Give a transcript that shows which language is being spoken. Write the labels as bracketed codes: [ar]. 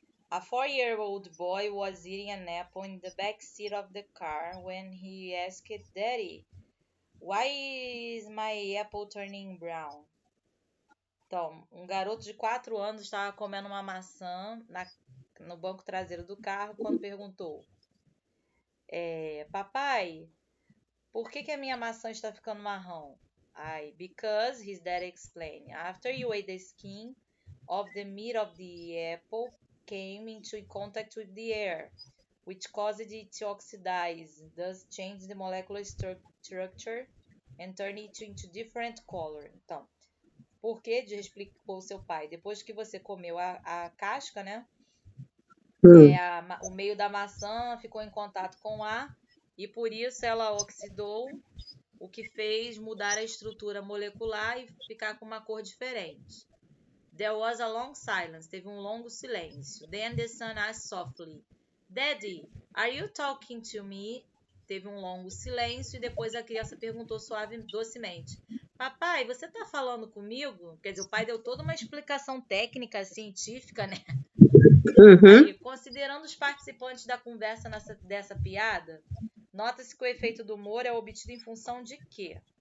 [en] A 4-year-old boy was eating an apple in the back seat of the car when he asked Daddy, why is my apple turning brown? [pt] Então, um garoto de 4 anos estava comendo uma maçã no banco traseiro do carro quando perguntou: Papai, por que a minha maçã está ficando marrom? [en] Because, his dad explained, after you ate the skin of the meat of the apple came into contact with the air, which caused it to oxidize, thus change the molecular structure and turn it into different color. [pt] Então, por que? Explicou seu pai. Depois que você comeu a casca, né? O meio da maçã ficou em contato com o ar e por isso ela oxidou, o que fez mudar a estrutura molecular e ficar com uma cor diferente. [en] There was a long silence. [pt] Teve um longo silêncio. [en] Then the son asked softly, Daddy, are you talking to me? [pt] Teve um longo silêncio e depois a criança perguntou docemente, Papai, você está falando comigo? Quer dizer, o pai deu toda uma explicação técnica, científica, né? Aí, considerando os participantes da conversa dessa piada, nota-se que o efeito do humor é obtido em função de quê?